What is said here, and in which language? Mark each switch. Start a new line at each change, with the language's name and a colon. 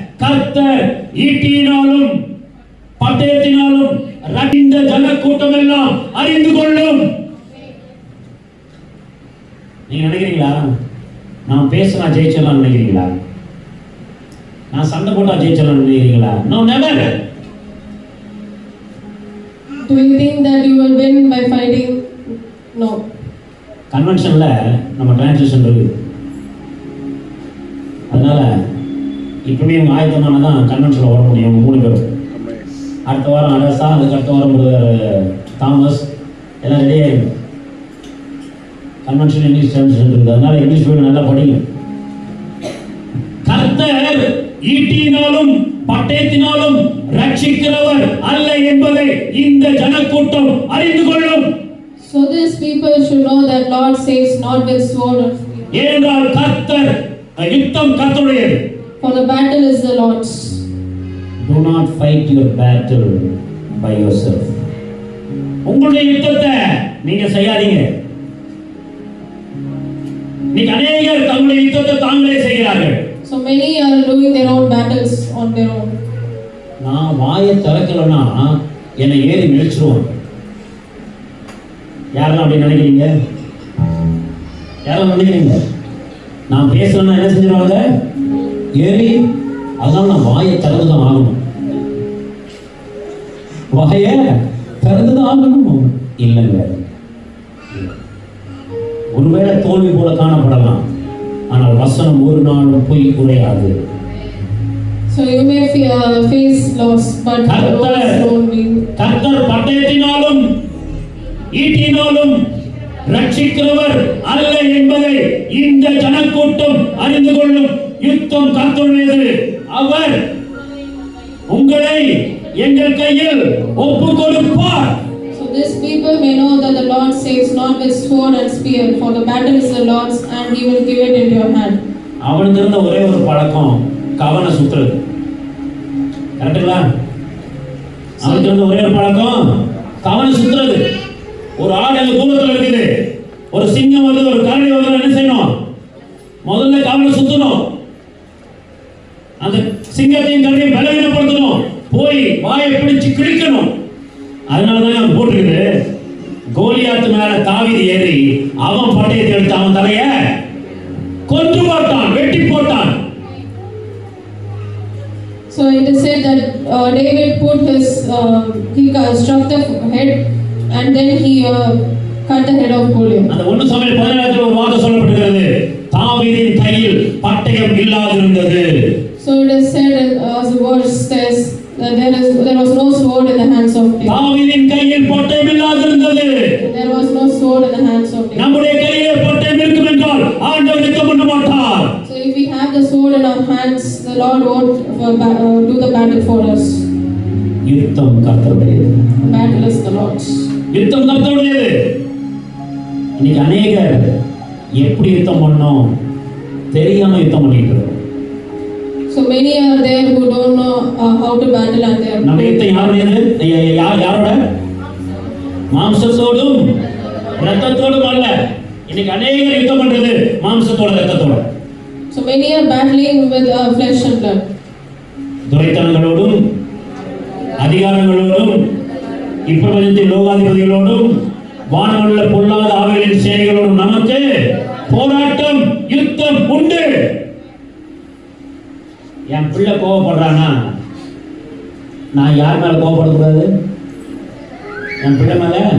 Tamil: கர்த்தர் ஈட்டியினாலும் பட்டயத்தினாலும் இந்த ஜனக்கூட்டம் எல்லாம் அறிந்து கொள்ளும். நீங்க நினைக்கிறீங்களா நான் பேசினா ஜெயிச்சலாம் நினைக்கிறீங்களா? நான் சண்டை போட்டா ஜெயிச்சலாம் நினைக்கிறீங்களா?
English: No, never. Do you think that you will win by fighting? No.
Tamil: கன்வென்ஷன்ல நம்ம டிரான்சிஷன் இருக்கு. அதனால இப்பவே இவங்க ஆயத்தமான தான் கன்வென்ஷன்ல வர முடியும். 3 பேரும் அடுத்த வாரம் அரசா, அதுக்கு அடுத்த வாரம் பிரதர் தாமஸ் எல்லாம் ரெடி ஆகிடும். கன்வென்ஷன் இங்கிலீஷ் டிரான்ஸ்லேஷன் இருக்குது. அதனால இங்கிலீஷ் வேர்டு நல்லா படிங்க. கர்த்தர் ஈட்டியினாலும் பட்டயத்தினாலும் ரட்சிக்கிறவர் அல்ல என்பதை இந்த ஜனக்கூட்டம் அறிந்து கொள்ளும்.
English: So these people should know that Lord saves not with sword or spear.
Tamil: ஏனென்றால் கர்த்தர் யுத்தம் கர்த்தருடையது.
English: For the battle is the Lord's. Do not fight your battle by yourself.
Tamil: உங்களுடைய யுத்தத்தை நீங்க செய்யாதீங்க. நீங்க அநேகர் தங்களுடைய யுத்தத்தை தாங்களே செய்கிறார்கள்.
English: So many are doing their own battles on their own.
Tamil: நான் வாயை திறக்கலன்னா என்னை ஏறி மிதிச்சிருவான். யாரெல்லாம் அப்படி நினைக்கிறீங்க? யாரெல்லாம் நினைக்கிறீங்க? நான் பேசலன்னா என்ன செஞ்சிருவாங்க? ஏறி. அதனால நான் வாயை திறந்துதான் ஆகணும். வாயை திறந்துதான் ஆகணும். இல்லைங்க, ஒருவேளை தோல்வி போல காணப்படலாம், ஆனால் வசனம் ஒரு நாளும் பொய் குறையாது.
English: So you may face loss, but don't be.
Tamil: கர்த்தர் பட்டயத்தினாலும் ஈட்டினாலும் ரட்சிக்கிறவர் அல்ல என்பதை இந்த ஜனக்கூட்டம் அறிந்து கொள்ளும். யுத்தம் கர்த்தருடையது. அவர் உங்களை எங்கள் கையில் ஒப்புக் கொடுப்பார்.
English: So these people may know that the Lord saves not with sword and spear, for the battle is the Lord's, and He will give it into your hand.
Tamil: அவனுக்கு இருந்த ஒரே ஒரு பழக்கம் கவன சுத்துறது. கரெக்டுங்களா? அவனுக்கு இருந்த ஒரே ஒரு பழக்கம் கவன சுத்துறது. ஒரு ஆடு அங்க தூரத்தில் இருக்குது, ஒரு சிங்கம் வருது, ஒரு கரடி வருது, என்ன செய்யணும்? முதல்ல கவன சுத்தணும். அந்த சிங்கத்தையும் கரடியும் பலவீனப்படுத்தணும். போய் வாயை பிடிச்சு கிழிக்கணும். அதனாலதான் போட்டுருக்குது, கோலியாத்து மேல தாவீது ஏறி அவன் பட்டயத்தை எடுத்து அவன் தலைய கொன்று போட்டான், வெட்டி போட்டான்.
English: So it is said that David put his he struck the head and then he cut the head of Goliath.
Tamil: அந்த 1 சாமுவேல் 17 ஒரு வார்த்தை சொல்லப்பட்டிருக்கிறது, தாவீதின் கையில் பட்டயம் இல்லாதிருந்தது.
English: So it is said as the verse says that there was no sword in the hands of David.
Tamil: தாவீதின் கையில் பட்டயம் இல்லாதிருந்தது.
English: There was no sword in the hands of David.
Tamil: நம்முடைய கையிலே பட்டயம் இருக்கும் என்றால் ஆண்டவர் யுத்தம் பண்ண மாட்டார்.
English: So if we have the sword in our hands, the Lord won't do the battle for us.
Tamil: யுத்தம் கர்த்தருடையது.
English: The battle is the Lord's.
Tamil: யுத்தம் கர்த்தருடையது. இன்னைக்கு அநேகர் எப்படி யுத்தம் பண்ணோம் தெரியாம யுத்தம் பண்ணிட்டு இருக்கோம்.
English: So many are there who don't know how to battle and they are.
Tamil: நம்ம யுத்தம் யாரோட? மாம்சத்தோடும் இரத்தத்தோடும் அல்ல. இன்னைக்கு அநேகர் யுத்தம் பண்றது மாம்சத்தோட இரத்தத்தோட.
English: So many are battling with flesh and blood.
Tamil: துரைத்தனங்களோடும் அதிகாரங்களோடும் இப்பிரபஞ்சத்தின் லோகாதிபதிகளோடும் வானமுள்ள பொல்லாத ஆவிகளின் சேனைகளோடும் நமக்கு போராட்டம், யுத்தம் உண்டு. என் பிள்ளை கோவப்படுறானா, நான் யார் மேல கோவப்படக்கூடாது? என் பிள்ளை மேல.